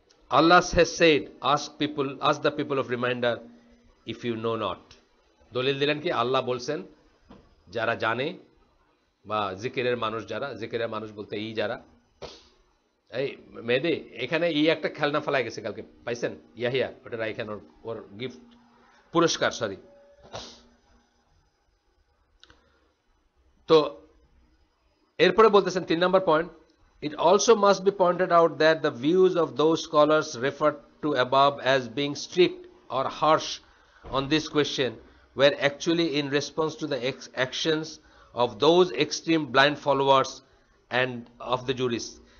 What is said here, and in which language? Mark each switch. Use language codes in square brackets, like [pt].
[en] Allah has said, ask the people of reminder if you know not. [bn] দলিল দিলেন কি? আল্লাহ বলছেন যারা জানে, বা জিকিরের মানুষ যারা, জিকিরের মানুষ বলতে যারা, এই মেয়েদে এখানে একটা খেলনা ফেলায় গেছে কালকে, পাইছেন? ইয়াহিয়া ওটা রাইখান, ওর গিফট পুরস্কার, সরি। তো এরপরে বলতেছেন 3 নম্বর point, [en] it also must be pointed out that the views of those scholars referred to above as being strict or harsh on this question were actually in response to the actions of those extreme blind followers and of the jurists.